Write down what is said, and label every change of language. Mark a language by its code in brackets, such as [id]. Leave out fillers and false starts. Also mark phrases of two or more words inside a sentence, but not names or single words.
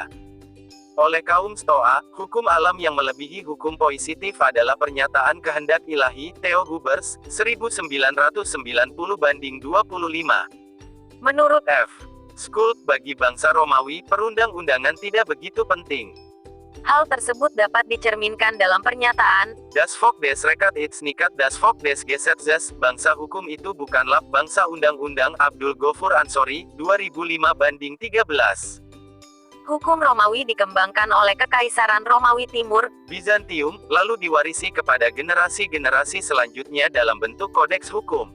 [id] Oleh kaum Stoa, hukum alam yang melebihi hukum positif adalah pernyataan kehendak ilahi, Theo Hubers, 1990-25. Menurut F. Schultz, bagi bangsa Romawi, perundang-undangan tidak begitu penting. Hal tersebut dapat dicerminkan dalam pernyataan, [de] Das Volk des Rekat ist nicht das Volk des Gesetzes, [id] bangsa hukum itu bukanlah bangsa undang-undang. Abdul Ghafur Ansori, 2005-13. Hukum Romawi dikembangkan oleh Kekaisaran Romawi Timur, Bizantium, lalu diwarisi kepada generasi-generasi selanjutnya dalam bentuk kodeks hukum.